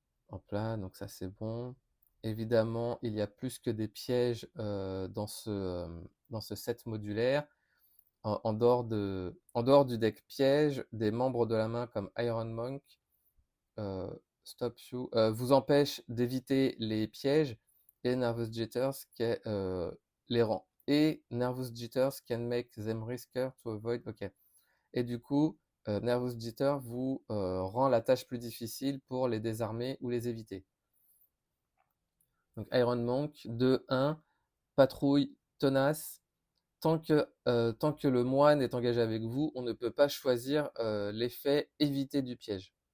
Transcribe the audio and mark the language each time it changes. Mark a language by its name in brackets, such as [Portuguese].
[French] Hop là, donc ça c'est bon. Évidemment, il y a plus que des pièges dans ce set modulaire. En dehors du deck piège, des membres de la main comme Iron Monk euh, Stop You vous empêchent d'éviter les pièges et Nervous Jitters les rend. Et [English] Nervous Jitters can make them riskier to avoid. [French] Ok. Et du coup, Nervous Jitter vous rend la tâche plus difficile pour les désarmer ou les éviter. Donc Iron Monk, 2-1, patrouille tenace. Tant que le moine est engagé avec vous, on ne peut pas choisir l'effet éviter du piège.